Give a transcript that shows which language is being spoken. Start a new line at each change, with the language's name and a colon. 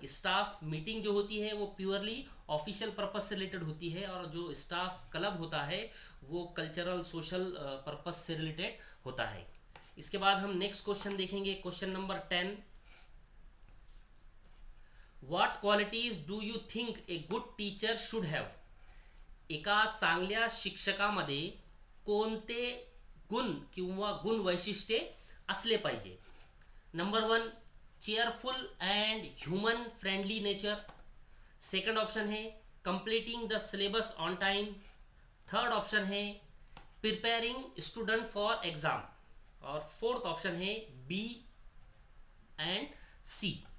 Hindi: Staff meeting जो होती है वो प्योरली ऑफिशियल पर्पस से रिलेटेड होती है, और जो स्टाफ क्लब होता है वो कल्चरल सोशल पर्पस से रिलेटेड होता है। इसके बाद हम नेक्स्ट क्वेश्चन देखेंगे, question number 10।
English: What qualities do you think a good teacher should have.
Marathi: एका चांगल्या शिक्षकामध्ये कोणते गुण किंवा गुण वैशिष्ट्ये असले पाहिजे?
English: Number 1 cheerful and human friendly nature. Second option है completing the syllabus on time. Third option है preparing student for exam, और fourth option है B and C.